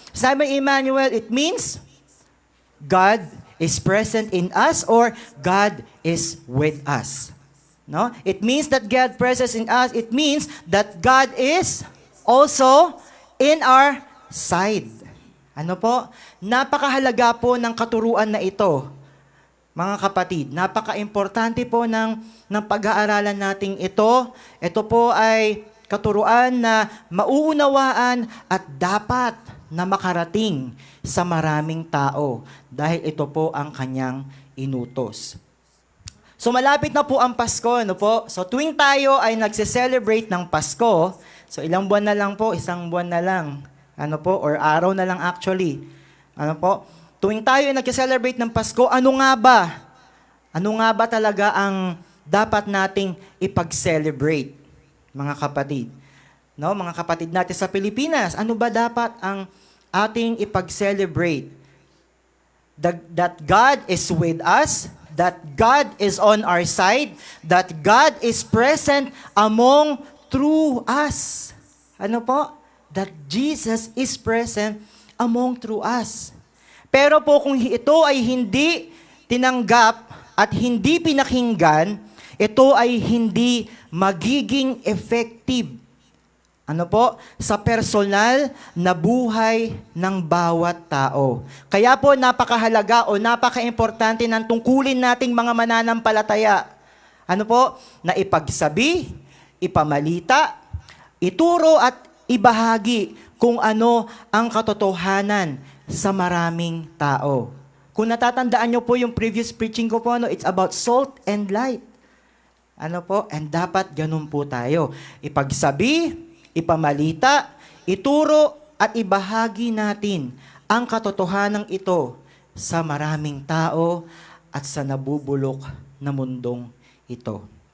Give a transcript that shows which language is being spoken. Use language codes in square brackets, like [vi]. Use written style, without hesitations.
[en] Sabi Emmanuel, it means God is present in us or God is with us. No? It means that God present in us. It means that God is also in our side. [tl] Ano po? Napakahalaga po ng katuruan na ito. Mga kapatid, napaka-importante po ng pag-aaralan nating ito. Ito po ay katuruan na mauunawaan at dapat na makarating sa maraming tao dahil ito po ang kanyang inutos. So malapit na po ang Pasko, po? So tuwing tayo ay nagse-celebrate ng Pasko, so ilang buwan na lang po, isang buwan na lang, or araw na lang actually. Tuwing tayo ay nagse-celebrate ng Pasko, ano nga ba? Ano nga ba talaga ang dapat nating ipag-celebrate, mga kapatid? Mga kapatid natin sa Pilipinas, ano ba dapat ang ating ipag-celebrate? [en] That God is with us, that God is on our side, that God is present through us. [tl] Ano po? [en] That Jesus is present through us. [tl] Pero po kung ito ay hindi tinanggap at hindi pinakinggan, ito ay hindi magiging effective. Sa personal na buhay ng bawat tao. Kaya po napakahalaga o napaka-importante ng tungkulin nating mga mananampalataya. Na ipagsabi, ipamalita, ituro at ibahagi kung ano ang katotohanan sa maraming tao. Kung natatandaan nyo po yung previous preaching ko po, [en] it's about salt and light. [tl] And dapat ganun po tayo. Ipagsabi, ipamalita, ituro at ibahagi natin ang katotohanan ito sa maraming tao at sa nabubulok na mundong ito.